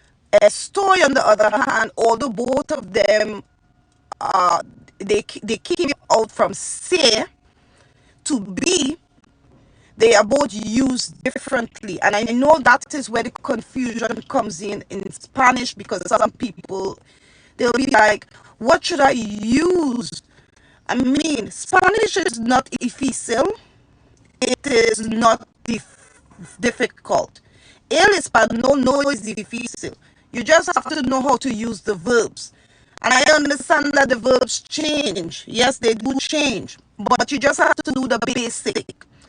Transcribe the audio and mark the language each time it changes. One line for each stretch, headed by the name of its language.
English: Estoy, on the other hand, although both of them they came out from se to be, they are both used differently, and I know that is where the confusion comes in Spanish, because some people, they'll be like, what should I use? I mean, Spanish is not
Spanish: difícil,
English: it is not difficult.
Spanish: El español no es difícil.
English: You just have to know how to use the verbs. And I understand that the verbs change. Yes, they do change. But you just have to do the basic.